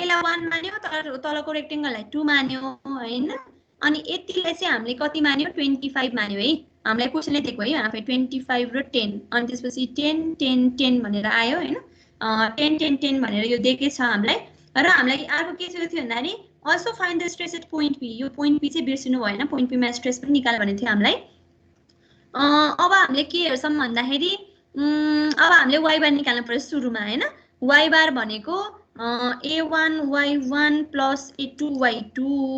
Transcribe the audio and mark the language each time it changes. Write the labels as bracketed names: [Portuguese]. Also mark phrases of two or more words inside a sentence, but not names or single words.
[Nepali] यसलाई 1 मान्यो तलको रेक्टेंगललाई 2 मान्यो हैन अनि यतिलाई चाहिँ हामीले कति मान्यो 25 मान्यो है हामीलाई क्वेशनले दिएको है यहाँ 25 र 10 अनि त्यसपछि 10 10 10 भनेर आयो हैन 10 10 10 भनेर यो दिएकै छ हामीलाई र हामीलाई अर्को के थियो भन्दाखेरि [English] also find the stress at point P [Nepali] यो [English] point P [Nepali] चाहिँ बिर्सिनु भएन [English] point P [Nepali] मा स्ट्रेस पनि निकाल भने थियो हामीलाई अब हामीले के हेर्छौं भन्दाखेरि अब हामीले [English] y bar [Nepali] निकाल्नु पर्यो सुरुमा हैन [English] y bar [Nepali] भनेको [English] a1 y1 plus a2 y2